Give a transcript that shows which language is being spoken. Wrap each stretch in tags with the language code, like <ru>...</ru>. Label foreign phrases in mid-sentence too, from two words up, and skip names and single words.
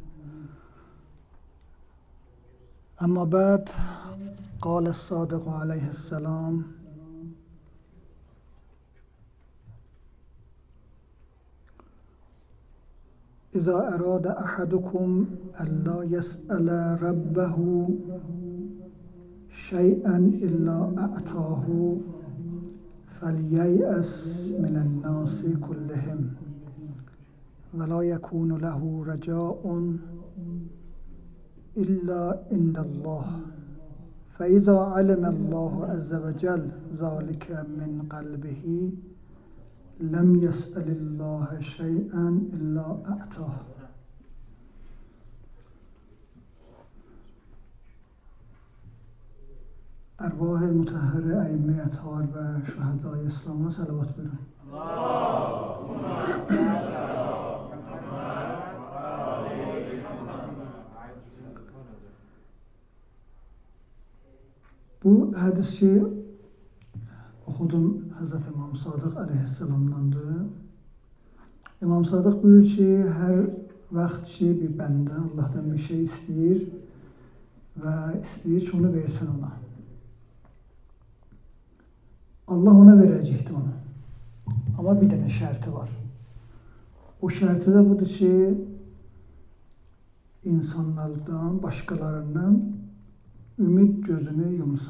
<ar>أما بعد، قال الصادق عليه السلام: إذا أراد أحدكم ألا يسأل ربه شيئا إلا أعطاه فَلْيَيْأَسْ مِنَ النَّاسِ كُلِّهِمْ وَلَا يَكُونُ لَهُ رَجَاءٌ إِلَّا عِنْدَ اللَّهِ فَإِذَا عَلِمَ اللَّهُ عَزَّ وَجَلَّ ذَلِكَ مِنْ قَلْبِهِ لَمْ يَسْأَلِ اللَّهَ شَيْئًا إِلَّا أَعْطَاهُ.</ar> <tr>Ervah-ı mutahhare eyyime ethar ve şühedâ-i İslam'a salavat buyurun. Bu hadisi okudum Hazreti İmam Sadık aleyhisselamdandır. İmam Sadık buyurur ki,</tr> <az>her vaxt ki bir bəndə Allah'tan bir şey istəyir və istəyir ki, onu versin ona. Allah ona verəcəkdir onu. Ama bir dənə şərti var. O şərti də budur ki, insanlardan, başqalarından ümid gözünü yumsun.</az>